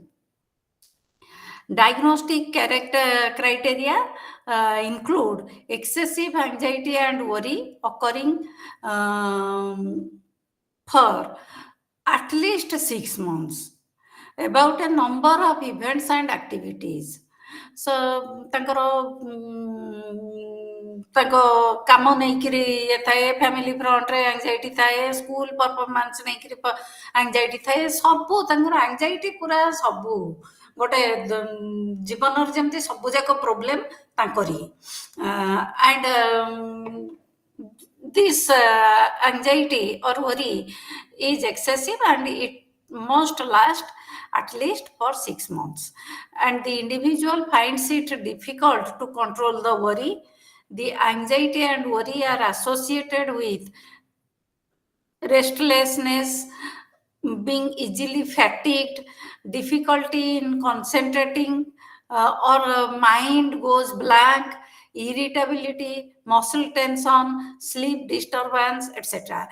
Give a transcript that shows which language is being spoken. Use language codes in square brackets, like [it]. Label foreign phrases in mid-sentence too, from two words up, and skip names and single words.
[en] Diagnostic criteria include excessive anxiety and worry occurring for at least 6 months, about a number of events and activities. [or] So ତାଙ୍କର ତାଙ୍କ କାମ ନେଇକିରି ଥାଏ, [en] family frontରେ [or] ଆଂଜାଇଟି ଥାଏ, [en] school performance [or] ନେଇକିରି ଆଂଜାଇଟି ଥାଏ, ସବୁ ତାଙ୍କର ଆଂଜାଇଟି ପୁରା ସବୁ ଗୋଟେ ଜୀବନର ଯେମିତି ସବୁ ଯାକ ପ୍ରୋବ୍ଲେମ ତାଙ୍କରି। [en] ଆଣ୍ଡ this anxiety or worry is excessive and it must last at least for 6 months, and the individual finds it difficult to control the worry. The anxiety and worry are associated with restlessness, being easily fatigued, difficulty in concentrating, or mind goes blank, irritability, muscle tension, sleep disturbance, etc.